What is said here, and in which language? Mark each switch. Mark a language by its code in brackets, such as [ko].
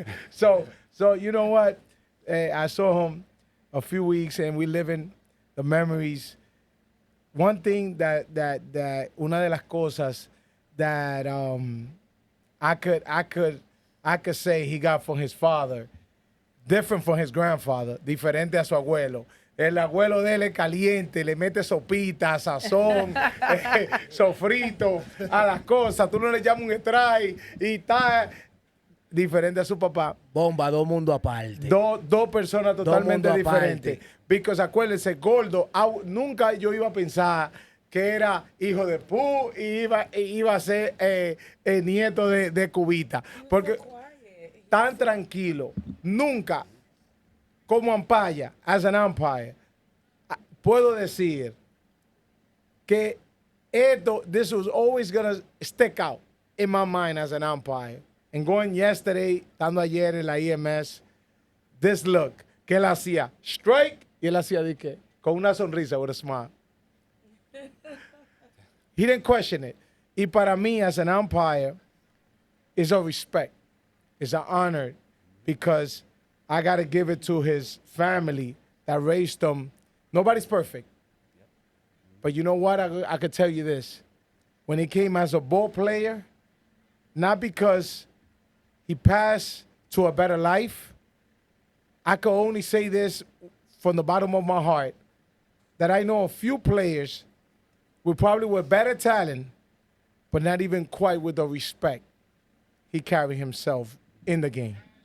[en] so you know what? I saw him a few weeks, and we living the memories. One thing that [es] una de las cosas [en] that I could say he got from his father, different from his grandfather, [es] diferente a su abuelo. El abuelo de él es caliente, le mete sopita, sazón, sofrito a las cosas. Tú no le llamas un strike y está diferente a su papá. Bomba, dos mundos aparte. Dos personas totalmente mundos diferentes. aparte. Porque acuérdense, Gordo, nunca yo iba a pensar que era hijo de Pooh y iba a ser nieto de Cubita. Porque tan tranquilo, nunca, como umpire, [en] as an umpire, [es] puedo decir que [en] this was always going to stick out in my mind as an umpire. And going yesterday, [es] estando ayer en la EMS, [en] this look, [es] que él hacía strike, y él hacía de qué, con una sonrisa, [en] with a smile. He didn't question it. [es] Y para mí, [en] as an umpire, it's a respect. It's an honor because I got to give it to his family that raised him. Nobody's perfect. But you know what? I could tell you this. When he came as a ball player, not because he passed to a better life, I could only say this from the bottom of my heart, that I know a few players with better talent, but not even quite with the respect he carried himself in the game.